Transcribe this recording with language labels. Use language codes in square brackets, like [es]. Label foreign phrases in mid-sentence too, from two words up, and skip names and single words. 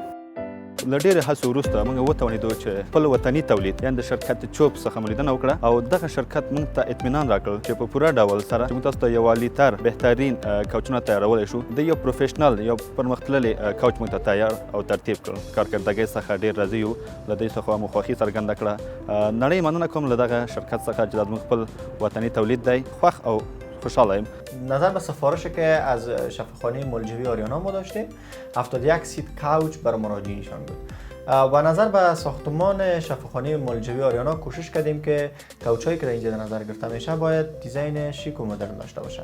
[ps] له ډېرې هڅو وروسته موږ وتوانېدو چې خپل وطني تولید یعنې د شرکت چوب څخه مو لیدنه وکړه او دغه شرکت موږ ته اطمینان راکړ چې په پوره ډول سره چې موږ تاسو ته یو عالیتر بهترین کوچونه تیارولی شو. د یو پروفیشنل یو پرمختللی کوچ موږ ته تیار او ترتیب کړ. کارکردګۍ څخه ډېر راضي یو. له دوی څخه مو خوښي څرګنده کړه. نړۍ مننه کوم له دغه شرکت څخه چې دا زموږ خپل وطني تولید دی. خوښ او خوشحال ایم. [fa] نظر به سفارشی که از شفاخانه ملجوی آریانا ما داشتیم 71 سیت کاوچ بر مراجعینشان بود. و نظر به ساختمان شفاخانه ملجوی آریانا کوشش کردیم که کوچایی که در اینجا در نظر گرفته میشه باید دیزاین شیک و مدرن داشته باشه.